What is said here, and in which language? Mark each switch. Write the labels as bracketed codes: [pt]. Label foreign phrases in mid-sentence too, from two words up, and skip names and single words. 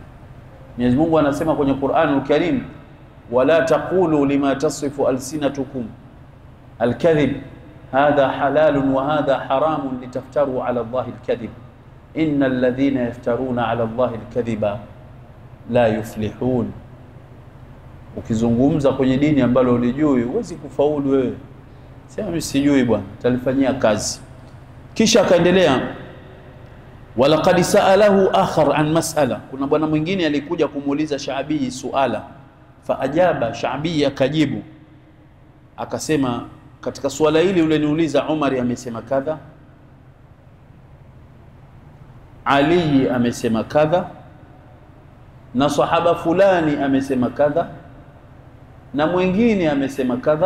[sw] Mwenyezi Mungu anasema kwenye Qur'anul Karim, [ar] ولا تقولوا لما تصف ألسنتكم الكذب هذا حلال وهذا حرام لتفتروا على الله الكذب إن الذين يفترون على الله الكذب لا يفلحون. [sw] Ukizungumza kwenye dini ambalo ulijui, huwezi kufaulu wewe. Sema mimi sijui bwana, talifanyia kazi. Kisha akaendelea, [ar] ولقد سأله آخر عن مسألة, [sw] kuna bwana mwingine alikuja kumuuliza Shaabi suala, [ar] فأجاب الشعبي [sw] akajibu akasema, katika swala hili ule niuliza Umar amesema kadha, Ali amesema kadha, na sahaba fulani amesema kadha, na mwingine amesema kadha.